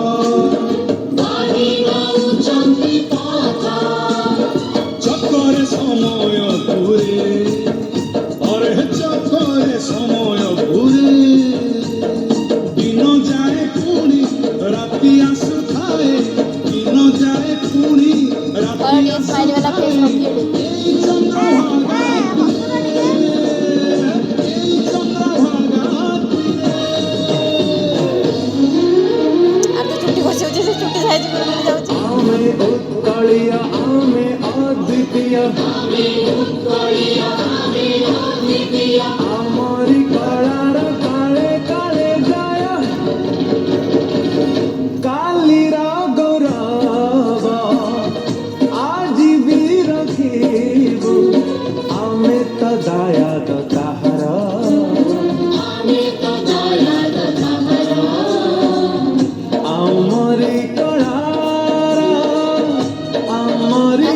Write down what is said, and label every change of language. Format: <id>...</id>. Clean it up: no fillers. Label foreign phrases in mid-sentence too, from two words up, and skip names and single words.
<or>ଚକରେ ସମୟ ପୁରେ ଅରେ ଚକରେ ସମୟ ପୁରେ ଦିନ ଯାଏ ପୁଣି ରାତି ଆସୁଥାଏ ଦିନ ଯାଏ ପୁଣି ରାତି</or> <hi>ସ୍ମାଇଲ वाला फेस रखिए</hi> <or>ଏଇ ଚନ୍ଦ୍ରଭାଗା ଏଇ ଚନ୍ଦ୍ରଭାଗା</or> <bn>আর তো ছুটি বসে হচ্ছে সে ছুটি সাইজ করে নিয়ে যাচ্ছে</bn> <or>ଆମେ ଉତ୍କଳୀୟ ଆମେ ଅଦ୍ୱିତୀୟ ଆମରି କଳାର କାଳେ କାଳେ ଜୟ କାଲିର ଗୌରବ ଆଜି ବି ରଖିବୁ ଆମେ ତ ଦାୟାଦ ତାହାର ଆମରି କଳାର ଆମରି</or>